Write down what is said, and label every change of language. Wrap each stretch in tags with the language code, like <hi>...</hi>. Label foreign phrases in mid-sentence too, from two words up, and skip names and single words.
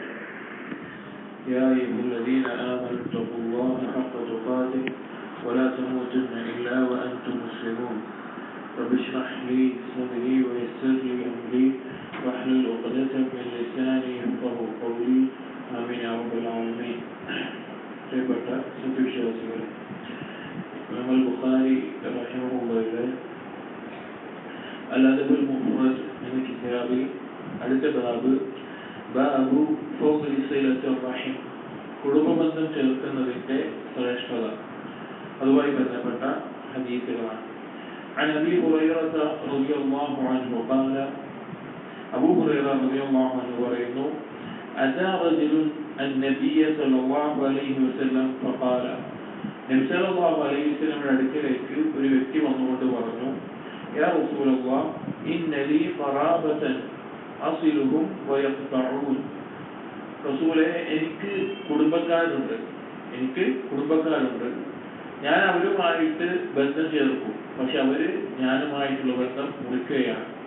<ar>يا أيها الذين آمنوا اتقوا الله حق تقاته ولا تموتن إلا وأنتم مسلمون. رب اشرح لي صدري ويسر لي أمري واحلل عقدة من لساني يفقهوا قولي. آمين يا رب العالمين.</ar> <ml>പ്രിയപ്പെട്ട സത്യവിശ്വാസികളെ, ഇമാം ബുഖാരി റഹിമഹുല്ലാഹ് അൽ അദബുൽ മുഫ്റദ് എന്ന കിതാബിൽ അടുത്ത</ml> <ar>باب فضل صلة الرحم,</ar> <ml>കുടുംബബന്ധം ചേർക്കുന്നതിന്റെ ശ്രേഷ്ഠത, അതുമായി ബന്ധപ്പെട്ട ഹദീസുകളാണ്.</ml> <ar>عن أبي هريرة رضي الله عنه قال أبو هريرة رضي الله عنه പറയുന്നു, أتى رجل النبي صلى الله عليه وسلم فقال,</ar> <ml>നബി</ml> <ar>صلى الله عليه وسلم</ar> <ml>അടുക്കലേക്ക് ഒരു വ്യക്തി വന്നുകൊണ്ട് പറഞ്ഞു,</ml> <ar>يا رسول الله إن لي قرابة أصلهم ويقطعون.</ar> <ml>റസൂലേ, എനിക്ക് കുടുംബക്കാരുണ്ട്, ഞാൻ അവരുമായിട്ട് ബന്ധം ചേർക്കും, പക്ഷെ അവര് ഞാനുമായിട്ടുള്ള ബന്ധം മുറിക്കുകയാണ്.</ml>